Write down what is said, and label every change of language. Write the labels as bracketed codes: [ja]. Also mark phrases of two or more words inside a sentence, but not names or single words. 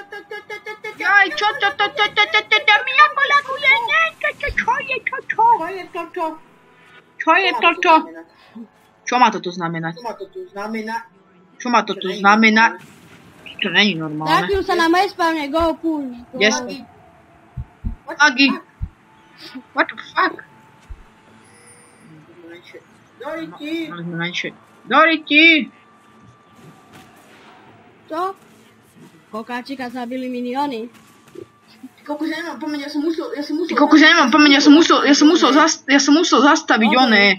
[sk] Jaj, čo to? Mi ako laguje, ne, čo je toto? Čo je toto? Čo má toto znamenať? Čo má toto znamená? To není normálne. Trakil sa na respawne, [en] go push. Yes. Agi. What the fuck? [sk] Doriti! Čo? Kokáčika zabili miniony. Kokos, ja nemám pomeň, ja som musel... Ty kokos, ja nemám pomeň, ja som musel zastaviť oné.